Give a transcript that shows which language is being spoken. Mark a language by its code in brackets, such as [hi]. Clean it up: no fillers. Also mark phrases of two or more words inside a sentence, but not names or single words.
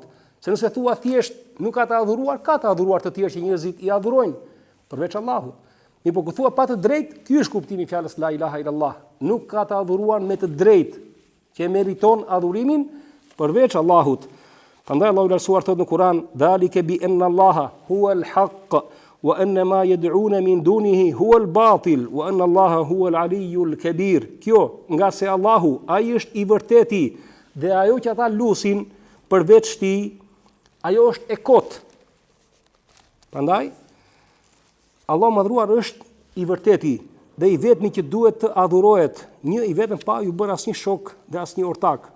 [sq] Se nëse thua thjesht nuk ka të adhuruar, ka të adhuruar të tjerë që njerëzit i adhurojnë përveç Allahut. Mi po thua pa të drejtë, ky është kuptimi i fjalës [ar] لا إله إلا الله. [sq] Nuk ka të adhuruar me të drejtë që meriton adhurimin përveç Allahut. Prandaj Allahu i lartësuar thot në Kur'an, [ar] "ذلك بأن الله هو الحق وأن ما يدعون من دونه هو الباطل وأن الله هو العلي الكبير." [sq] Kjo, nga se Allahu ai është i vërteti dhe ajo që ata lusin përveç tij, ajo është e kot. Prandaj Allah madhruar është i vërteti dhe i vetmi që duhet të adhurohet, një i vetëm pa ju bërë asnjë shok dhe asnjë ortak.